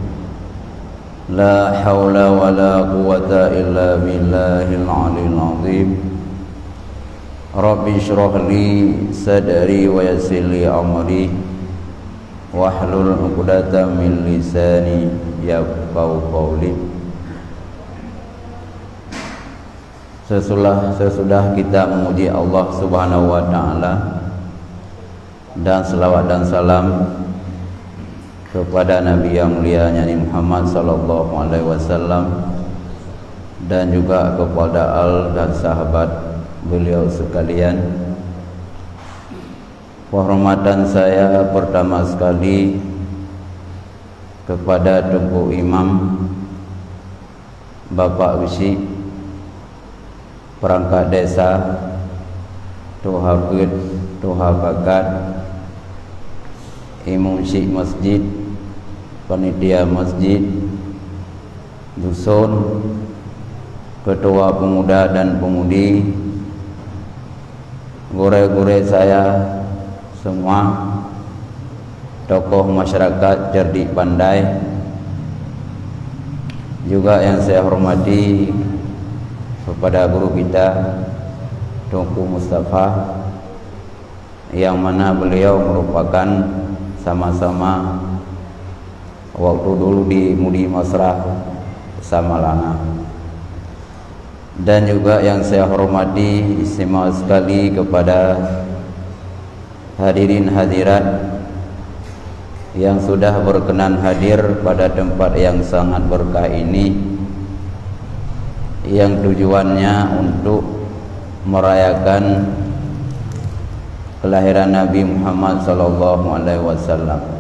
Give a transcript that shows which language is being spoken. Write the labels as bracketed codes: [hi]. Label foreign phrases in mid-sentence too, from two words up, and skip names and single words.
[ar] لا حول ولا قوة إلا بالله العلي العظيم. رب اشرح لي صدري ويسر لي أمري واحلل عقدة من لساني يفقهوا قولي. [id] Sesudah kita memuji Allah [ar] سبحانه وتعالى [id] dan selawat dan salam kepada Nabi yang mulia Nabi Muhammad [ar] صلى الله عليه وسلم [id] dan juga kepada al dan sahabat beliau sekalian, penghormatan saya pertama sekali kepada Tunku Imam Bapak Wisi perangkat desa, Tuhafid, Tuhabakat, Imam Syekh Masjid, panitia masjid, dusun, ketua pemuda dan pemudi, gure-gure saya semua, tokoh masyarakat cerdik pandai, juga yang saya hormati kepada guru kita Tunku Mustafa, yang mana beliau merupakan sama-sama waktu dulu di Mudi Masrah Samalanga. Dan juga yang saya hormati istimewa sekali kepada hadirin hadirat yang sudah berkenan hadir pada tempat yang sangat berkah ini, yang tujuannya untuk merayakan kelahiran Nabi Muhammad SAW.